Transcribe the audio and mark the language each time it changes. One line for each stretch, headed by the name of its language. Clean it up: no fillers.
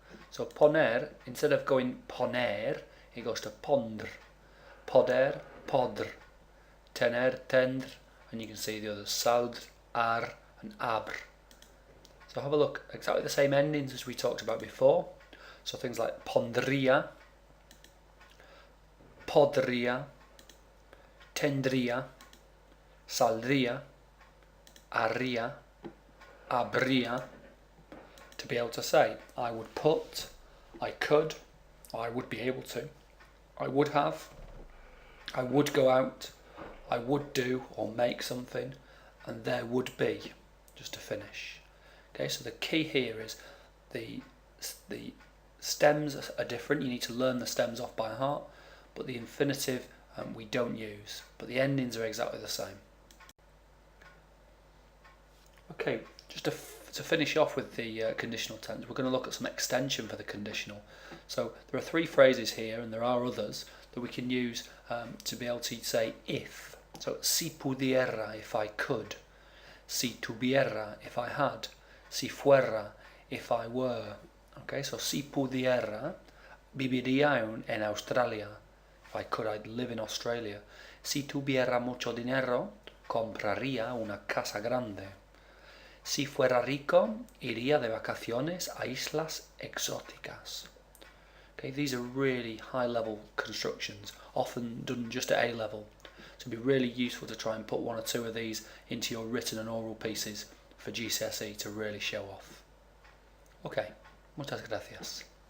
English: So poner, instead of going poner, it goes to pondr. Poder, podr. Tener, tendre, and you can see the others, saldr, ar, and abr. So have a look, exactly the same endings as we talked about before. So things like pondría, podría, tendría, saldría, haría, habría. To be able to say, I would put, I could, I would be able to, I would have, I would go out, I would do or make something, and there would be, just to finish. Okay, so the key here is the stems are different. You need to learn the stems off by heart, but the infinitive we don't use, but the endings are exactly the same. Okay, just to finish off with the conditional tense, we're going to look at some extension for the conditional. So there are 3 phrases here, and there are others that we can use to be able to say if. So
Spanish: si pudiera,
English: if I could.
Spanish: Si tuviera,
English: if I had.
Spanish: Si fuera,
English: if I were.
Spanish: Okay, so si pudiera, viviría en Australia.
English: If I could, I'd live in Australia.
Spanish: Si tuviera mucho dinero, compraría una casa grande. Si fuera rico, iría de vacaciones a islas exóticas.
English: Okay, these are really high-level constructions, often done just at A-level. So it'd be really useful to try and put 1 or 2 of these into your written and oral pieces for GCSE to really show off. Okay,
Spanish: muchas gracias.